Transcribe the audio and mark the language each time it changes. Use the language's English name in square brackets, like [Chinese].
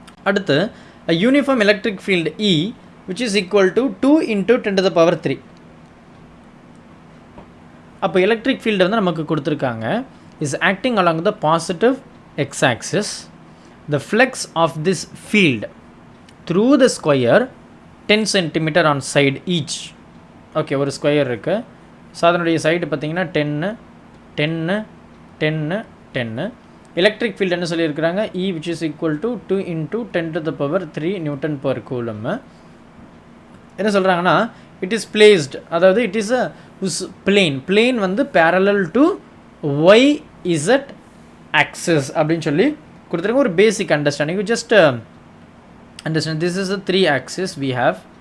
[English] அடுத்து uniform electric field E which is equal to 2 × 10⁻3. [Tamil] அப்போ electric field வந்து நமக்கு கொடுத்துருக்காங்க. [English] is acting along the positive x-axis. The flux of this field through the square 10 cm on side each. [Tamil] Okay, ஒரு square இருக்குது. So அதனுடைய side பார்த்தீங்கன்னா 10 10 10 10. Electric field என்ன சொல்லியிருக்கிறாங்க? [English] E which is equal to 2 × 10⁻3 Nm/Coulomb. என்ன சொல்கிறாங்கன்னா it is placed, அதாவது இட் இஸ் அ பிளேன் வந்து parallel to YZ axis அப்படின்னு சொல்லி கொடுத்துருங்க. ஒரு basic understanding. You just understand this is 3 axis we have.